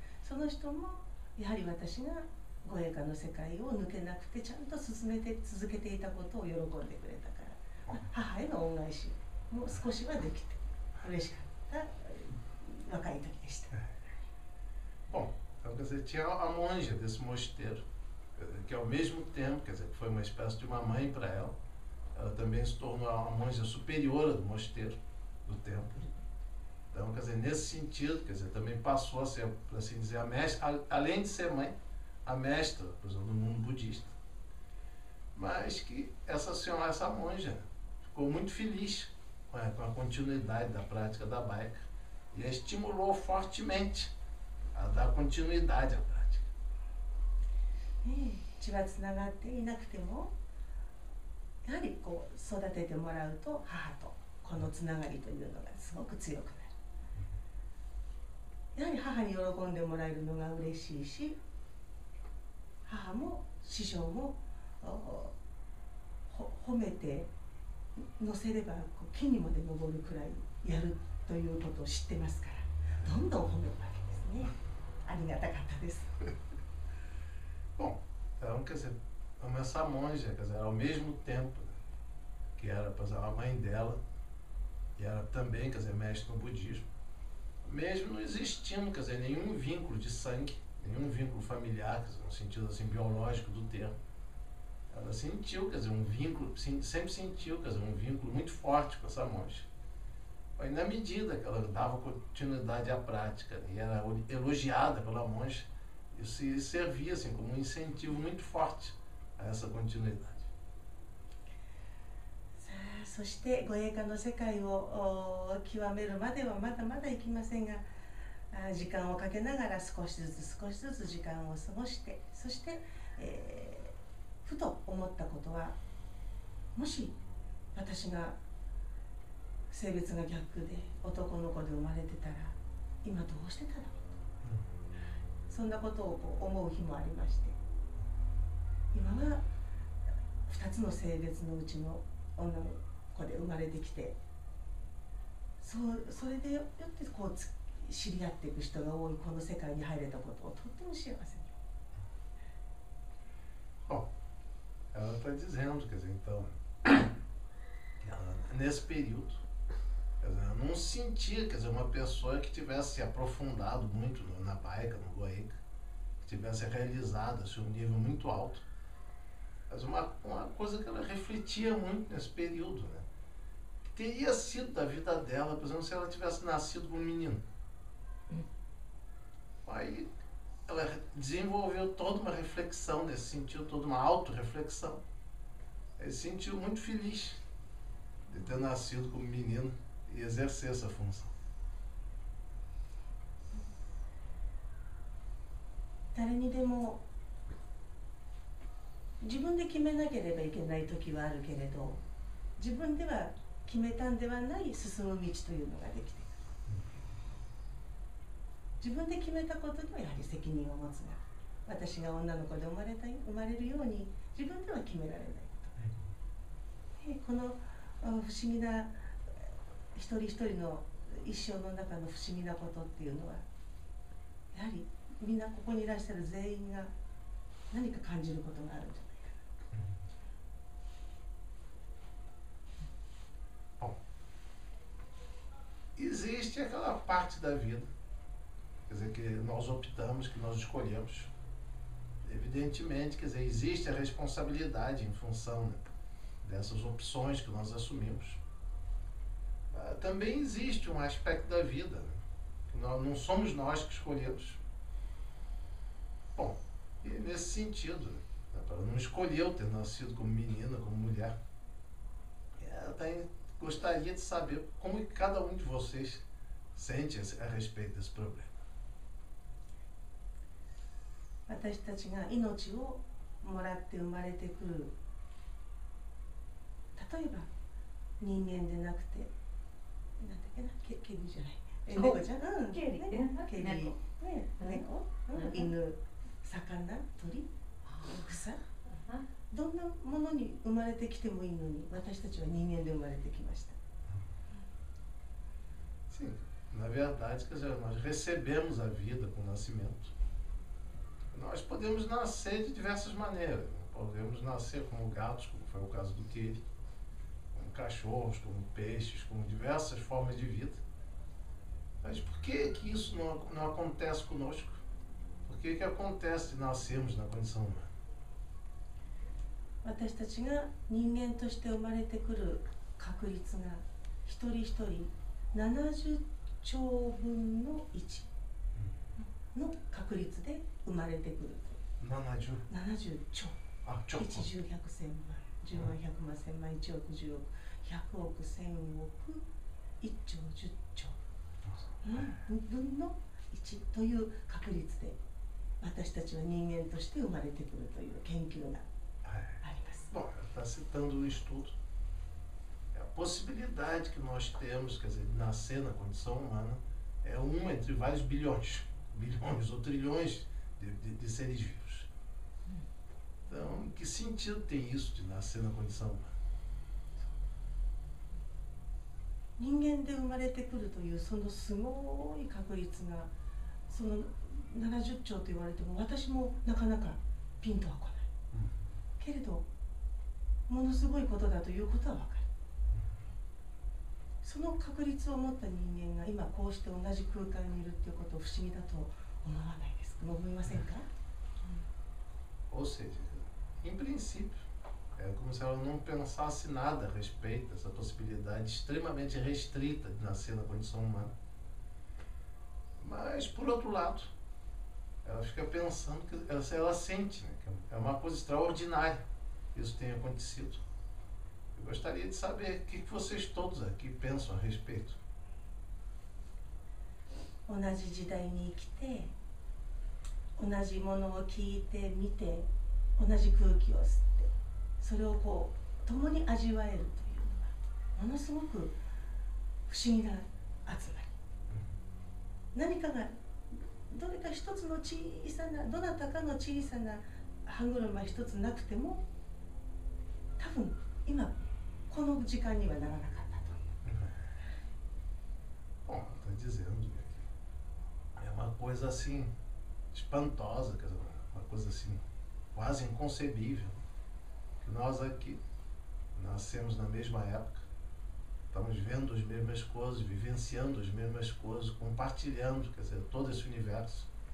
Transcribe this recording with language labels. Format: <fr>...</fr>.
<ja>その人もやはり私が護衛科の世界を抜けなくてちゃんと進めて続けていたことを喜んでくれたから、母への恩返しも少しはできて嬉しかった若い時でした。</ja> <pt>Bom, então, quer dizer, tinha a monja desse mosteiro, que ao mesmo tempo, quer dizer, que foi uma espécie de uma mãe para ela, ela também se tornou a monja superiora do mosteiro, do templo. Então, quer dizer, nesse sentido, quer dizer, também passou a ser, por assim dizer, a mestra, além de ser mãe, a mestra, por exemplo, no mundo budista. Mas que essa senhora, essa monja, ficou muito feliz com a continuidade da prática da Baika e a estimulou fortemente a dar continuidade à prática.</pt> <ja>血はつながっていなくても、やはりこう育ててもらうと母とこのつながりというのがすごく強くなる。やはり母に喜んでもらえるのが嬉しいし、母も師匠も褒めて乗せれば木にまで登るくらいやるということを知ってますから、どんどん褒めるわけですね。ありがたかったです。</ja> <pt>Bom, então, quer dizer, essa monja, quer dizer, ao mesmo tempo, né, que era a mãe dela, e era também, quer dizer, mestre no budismo, mesmo não existindo, quer dizer, nenhum vínculo de sangue, nenhum vínculo familiar, quer dizer, no sentido assim biológico do termo, ela sentiu, quer dizer, um vínculo, sempre sentiu, quer dizer, um vínculo muito forte com essa monja. Aí, na medida que ela dava continuidade à prática, né, e era elogiada pela monja, isso servia assim, como um incentivo muito forte a essa continuidade.</pt> <ja>そして護衛科の世界を極めるまではまだまだいきませんが、時間をかけながら少しずつ時間を過ごして、そして、ふと思ったことは、もし私が性別が逆で男の子で生まれてたら今どうしてただろうと、そんなことを思う日もありまして、今は2つの性別のうちの女の子で生まれてきて、それでよってこう知り合っていく人が多いこの世界に入れたことをとっても幸せに。</ja> <pt>Bom, ela está dizendo, quer dizer, então, ela, nesse período, quer dizer, ela não sentia, quer dizer, uma pessoa que tivesse se aprofundado muito na Baika, no Goenka, que tivesse realizado assim, um nível muito alto. Mas uma coisa que ela refletia muito nesse período, né? Que teria sido da vida dela, por exemplo, se ela tivesse nascido com um menino. Aí ela desenvolveu toda uma reflexão nesse sentido, toda uma autorreflexão. Ela se sentiu muito feliz de ter nascido como menino e exercer essa função.</pt> <ja>誰にでも自分で決めなければいけない時はあるけれど、自分では決めたんではない進む道というのができている。自分で決めたことにはやはり責任を持つが、私が女の子で生まれるように自分では決められないこと。この不思議な一人一人の一生の中の不思議なことっていうのは、やはりみんなここにいらっしゃる全員が何か感じることがあるんじゃないかな。</ja> <pt>Bom, existe aquela parte da vida, quer dizer, que nós optamos, que nós escolhemos. Evidentemente, quer dizer, existe a responsabilidade em função, né, dessas opções que nós assumimos. Também existe um aspecto da vida, né, que não somos nós que escolhemos. Bom, e nesse sentido, né, ela não escolheu ter nascido como menina, como mulher. Ela gostaria de saber como que cada um de vocês sente a respeito desse problema.</pt> <ja>私たちが命をもらって生まれてくる、例えば人間でなくて、なんだっけな、ケリじゃない、猫ちゃん、ケリ、猫、犬、魚、鳥、草、どんなものに生まれてきてもいいのに、私たちは人間で生まれてきました。</ja> <pt>Sim, na verdade, quer dizer, nós recebemos a vida com o nascimento. Nós podemos nascer de diversas maneiras. Podemos nascer como gatos, como foi o caso do Kelly, como cachorros, como peixes, como diversas formas de vida. Mas por que isso não acontece conosco? Por que acontece de nascermos na condição humana?</pt> <ja>私たちが人間として生まれてくる確率が一人一人70兆分の1の確率で生まれてくるという。 70兆。1、10、100、1000万、10万、100万、1000万、1億、10億、100億、1000億、1兆、10兆分の1という確率で私たちは人間として生まれてくるという研究があります。</ja> <pt>Bom, está citando um estudo. A possibilidade que nós temos, quer dizer, de nascer na condição humana é uma entre vários bilhões ou trilhões de seres vivos. Então, em que sentido tem isso de nascer na condição humana?</pt> <ja>人間で生まれてくるというそのすごい確率が、その70兆と言われても私もなかなかピンとは来ない、けれどものすごいことだということは分かる。その確率を持った人間が今こうして同じ空間にいるっていうことを不思議だと思わないですか？思いませんか？</ja> <pt>Ou seja, em princípio, é como se ela não pensasse nada a respeito dessa possibilidade extremamente restrita de nascer na condição humana. Mas, por outro lado, ela fica pensando que ela sente, né, que é uma coisa extraordinária que isso tenha acontecido. Eu gostaria de saber o que vocês todos aqui pensam a respeito.</pt> <ja>同じ時代に生きて、同じものを聞いて見て、同じ空気を吸って、それをこう共に味わえるというのはものすごく不思議な集まり。何かがどれか一つの小さな、どなたかの小さな歯車一つなくても多分今この時間にはならなかったと。</ja> <pt>Bom, está dizendo que é uma coisa assim espantosa, quer dizer, uma coisa assim quase inconcebível, que nós aqui nascemos na mesma época, estamos vendo as mesmas coisas, vivenciando as mesmas coisas, compartilhando, quer dizer, todo esse universo.</pt>